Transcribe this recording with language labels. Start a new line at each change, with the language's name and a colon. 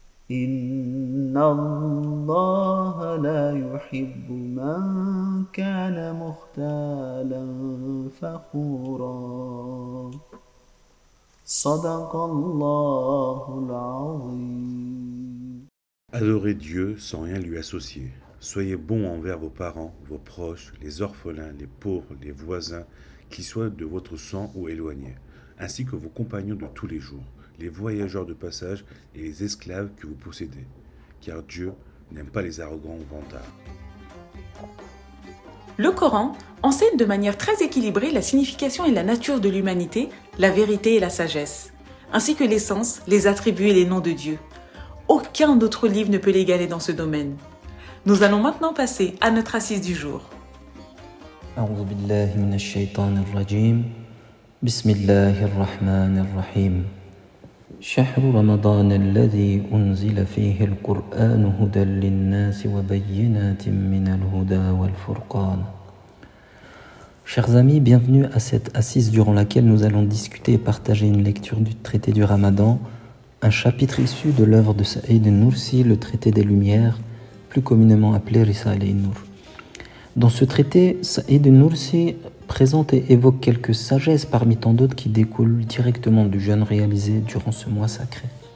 Arabic: إن الله لا يحب من كان مختالا فخورا صدق الله العظيم.
French: Adorez Dieu sans rien lui associer. Soyez bons envers vos parents, vos proches, les orphelins, les pauvres, les voisins, qu'ils soient de votre sang ou éloignés, ainsi que vos compagnons de tous les jours, les voyageurs de passage et les esclaves que vous possédez, car Dieu n'aime pas les arrogants ou vantards. Le Coran enseigne de manière très équilibrée la signification et la nature de l'humanité, la vérité et la sagesse, ainsi que l'essence, les attributs et les noms de Dieu. Aucun autre livre ne peut l'égaler dans ce domaine. Nous allons maintenant passer à notre assise du jour.
Arabic: أعوذ بالله من الشيطان الرجيم بسم الله الرحمن الرحيم شهر رمضان الذي أنزل فيه القرآن هدى للناس وبينات من الهدى والفرقان.
French: Chers amis, bienvenue à cette assise durant laquelle nous allons discuter et partager une lecture du traité du Ramadan, un chapitre issu de l'œuvre de Saïd Nursi, le traité des Lumières, plus communément appelé Risale Nur. Dans ce traité, Saïd Nursi présente et évoque quelques sagesses parmi tant d'autres qui découlent directement du jeûne réalisé durant ce mois sacré.